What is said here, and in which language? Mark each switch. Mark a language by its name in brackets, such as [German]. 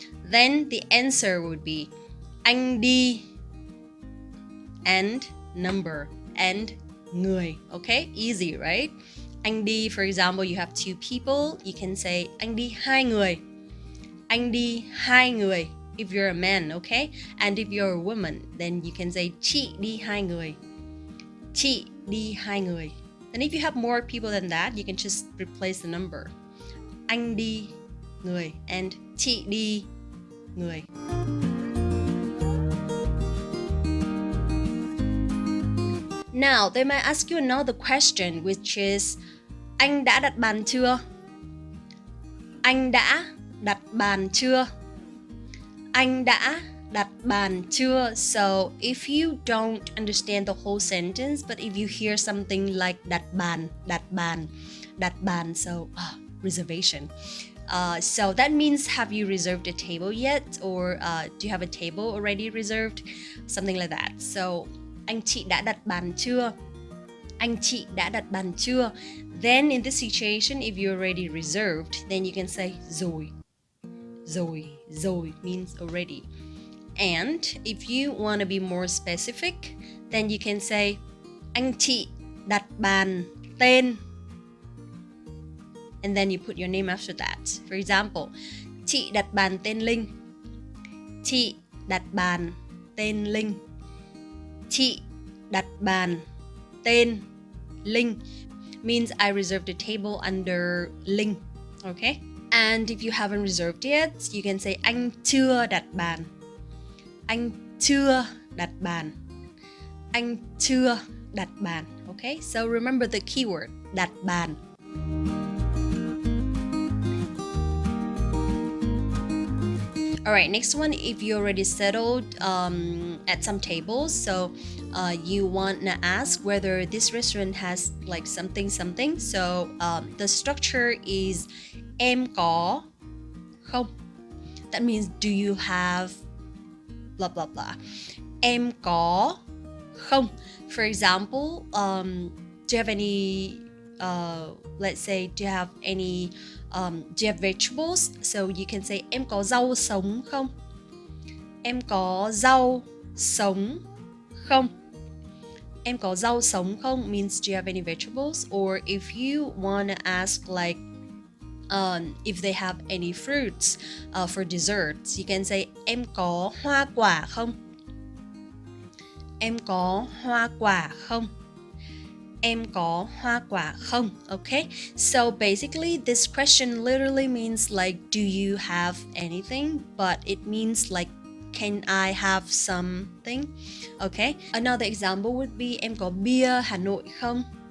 [English] Then the answer would be anh đi and number and người. Okay, easy, right? Anh đi, for example, you have two people, you can say [Vietnamese] anh đi hai người. Anh đi hai người [English] if you're a man, okay? And if you're a woman, then you can say [Vietnamese] chị đi hai người. Chị đi hai người. [English] And if you have more people than that, you can just replace the number. [Vietnamese] Anh đi người and chị đi người. [English] Now, they might ask you another question, which is [Vietnamese] anh đã đặt bàn chưa? Anh đã đặt bàn chưa? Anh đã đặt bàn chưa? [English] So, if you don't understand the whole sentence, but if you hear something like đặt bàn, so reservation. So that means, have you reserved a table yet? Or do you have a table already reserved? Something like that. [Vietnamese] So, anh chị đã đặt bàn chưa? Anh chị đã đặt bàn chưa? [English] Then in this situation, if you already reserved, then you can say rồi. Rồi means already. And if you want to be more specific, then you can say [Vietnamese] anh chị đặt bàn tên. [English] And then you put your name after that. For example, [Vietnamese] chị đặt bàn tên Linh. Chị đặt bàn tên Linh. Chị đặt bàn tên Linh [English] means I reserved a table under Linh, okay? And if you haven't reserved yet, you can say [Vietnamese] anh chưa đặt bàn. Anh chưa đặt bàn. Anh chưa đặt bàn, okay? [English] So remember the keyword, đặt bàn. Alright, next one, if you already settled at some tables, so you want to ask whether this restaurant has something. So the structure is [Vietnamese] em có không? [English] That means, do you have blah blah blah. [Vietnamese] Em có không? [English] For example, do you have any let's say, do you have any do you have vegetables? So you can say [Vietnamese] em có rau sống không? Em có rau sống không? Em có rau sống không [English] means, do you have any vegetables? Or if you want to ask if they have any fruits for desserts, you can say [Vietnamese] em có hoa quả không? Em có hoa quả không? Em có hoa quả không? [English] Okay, so basically this question literally means do you have anything? But it means can I have something? Okay, another example would be [Vietnamese] em có bia Hà Nội không?